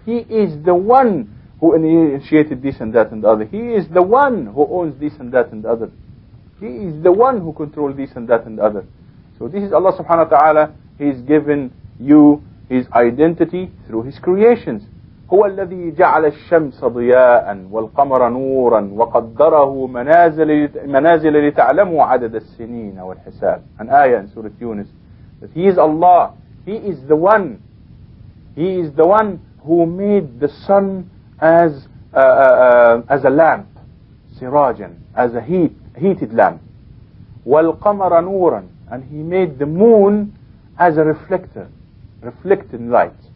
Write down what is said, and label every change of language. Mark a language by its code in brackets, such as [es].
[en] He is the one who initiated this and that and the other. He is the one who owns this and that and the other. He is the one who controls this and that and the other. So this is Allah subhanahu wa ta'ala. He's given you his identity through his creations. [ar] هو الذي جعل الشمس ضياء والقمر نورا وقدره منازل لتعلموا عدد السنين والحساب. [en] An ayah in Surah Yunus. That he is Allah. He is the one who made the sun as a lamp, sirajan, as a heated lamp. [ar] والقمر نورا, [en] and he made the moon as a reflector, reflecting light.